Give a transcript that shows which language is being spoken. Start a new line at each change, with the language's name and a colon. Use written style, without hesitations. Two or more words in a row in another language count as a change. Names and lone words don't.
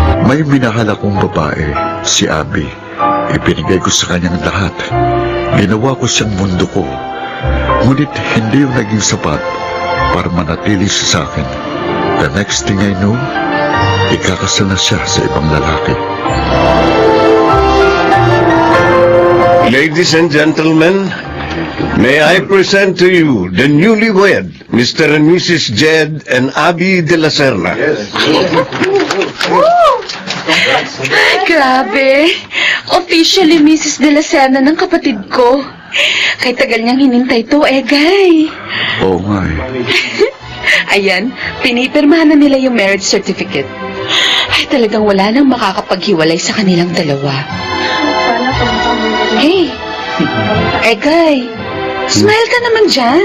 Filipino: May minahal akong babae, si Abby. Ipinigay ko sa kanyang lahat. Ginawa ko siyang mundo ko. Ngunit hindi yung naging sapat para manatili siya sa akin.
English: The next thing I knew,
Filipino: ikakasal na siya sa ibang lalaki.
English: Ladies and gentlemen, may I present to you the newlywed, Mr. and Mrs. Jed and Abby de la Serna.
Filipino: Grabe.
English: Officially Mrs.
Filipino: de la Serna ng kapatid ko. Kay tagal niyang hinintay to, Egay. Oo nga eh. Ayan, pinipirmahan na nila yung
English: marriage certificate.
Filipino: Ay, talagang wala nang makakapaghiwalay sa kanilang dalawa. Hey, Egay, smile ka naman dyan.